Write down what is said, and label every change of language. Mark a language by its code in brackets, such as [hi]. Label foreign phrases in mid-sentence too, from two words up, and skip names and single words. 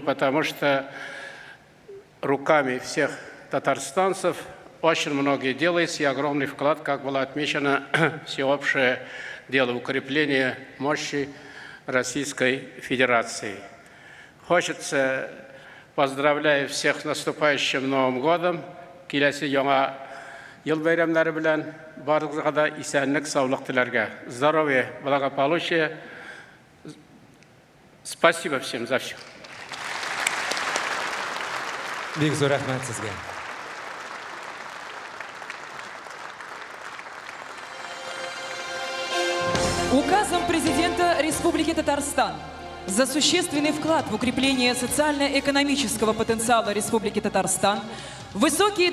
[ru] Потому что руками всех татарстанцев очень многое делается, и огромный вклад, как было отмечено, всеобщее дело укрепления мощи Российской Федерации. Хочется, поздравляю всех с наступающим Новым годом, [tt] киләсе яңа ел бәйрәмнәре белән, барыгызга да исәнлек, саулык теләргә. [ru] Здоровья, благополучия. Спасибо всем за все. [tt] Бик зур рәхмәт сезгә. [ru] Указом президента Республики Татарстан за существенный вклад в укрепление социально-экономического потенциала Республики Татарстан, высокие